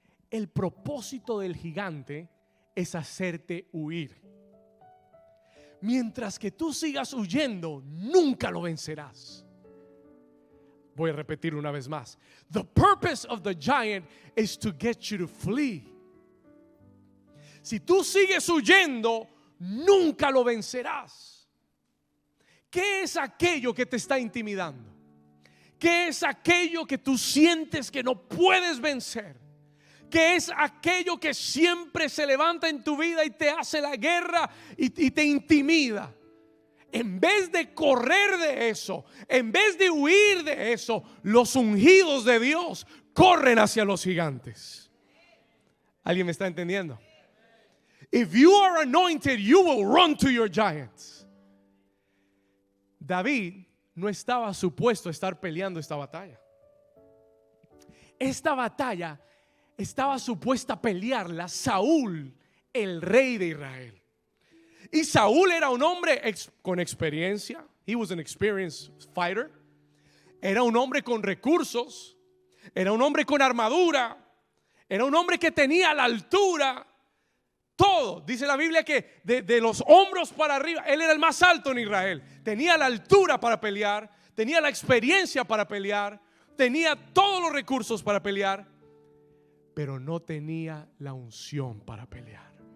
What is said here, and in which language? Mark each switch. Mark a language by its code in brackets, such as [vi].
[es] El propósito del gigante es hacerte huir. Mientras que tú sigas huyendo, nunca lo vencerás. Voy a repetir una vez más. [en] The purpose of the giant is to get you to flee. [es] Si tú sigues huyendo, nunca lo vencerás. ¿Qué es aquello que te está intimidando? ¿Qué es aquello que tú sientes que no puedes vencer? ¿Qué es aquello que siempre se levanta en tu vida y te hace la guerra y te intimida? En vez de correr de eso, en vez de huir de eso, los ungidos de Dios corren hacia los gigantes. ¿Alguien me está entendiendo? [en] If you are anointed, you will run to your giants. [es] David no estaba supuesto a estar peleando esta batalla. Esta batalla estaba supuesta a pelearla Saúl, el rey de Israel. Y Saúl era un hombre con experiencia. [en] He was an experienced fighter. [es] Era un hombre con recursos. Era un hombre con armadura. Era un hombre que tenía la altura. Todo, dice la Biblia que de los hombros para arriba, él era el más alto en Israel. Tenía la altura para pelear, tenía la experiencia para pelear, tenía todos los recursos para pelear, pero no tenía la unción para pelear.